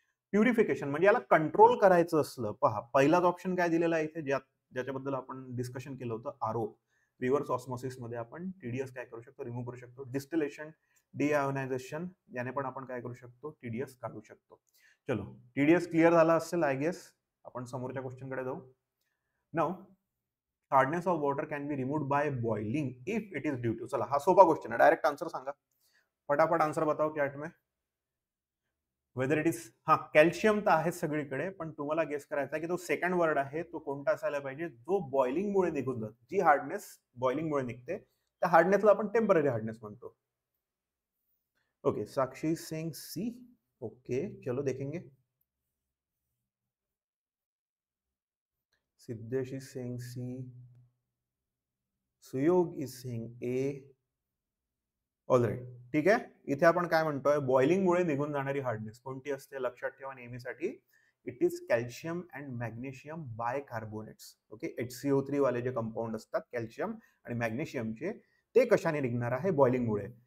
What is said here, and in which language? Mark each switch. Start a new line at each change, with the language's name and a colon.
Marathi: Purification म्हणजे याला control करायचं असलं, पहा पहिलाच ऑप्शन काय दिलेला आहे इथे, ज्याच्याबद्दल आपण डिस्कशन केलं होतं, RO, रिव्हर्स ऑस्मोसिस मध्ये आपण TDS काय करू शकतो, रिमूव्ह करू शकतो. डिस्टिलेशन, डिआयोनायझेशन, याने पण आपण काय करू शकतो, TDS काढू शकतो. चलो, TDS क्लिअर झाला असेल आय गेस. आपण समोरच्या क्वेश्चन कडे जाऊ.
English: now, hardness of water can be removed by boiling if it is due to,
Marathi: चला हा सोपा क्वेश्चन है, डायरेक्ट आंसर सांगा,
Hindi: फटाफट आंसर बताओ चॅट में.
English: whether it is,
Marathi: हा कॅल्शियम तर आहे सगळीकडे, पण तुम्हाला गेस करायचा आहे की तो सेकंड वर्ड आहे तो कोणता असायला पाहिजे, जो बॉइलिंग मुळे निघून जातो. जी हार्डनेस बॉइलिंग मुळे निघते त्या हार्डनेसला आपण टेम्पररी हार्डनेस म्हणतो.
Hindi: ओके, साक्षी सिंग सी. ओके, चलो देखेंगे.
English: Siddhesh is saying C, Suyog is saying A.
Marathi: All right, ठीक आहे. इथे आपण काय म्हणतोय, बॉइलिंग मुळे निघून जाणारी हार्डनेस कोणती असते, लक्षात ठेवा नेहमीसाठी,
English: It is calcium and magnesium by carbonates.
Marathi: Okay, HCO3 वाले जे कंपाऊंड असतात कॅल्शियम आणि मॅग्नेशियमचे, ते कशाने निघणार आहे, बॉइलिंग मुळे.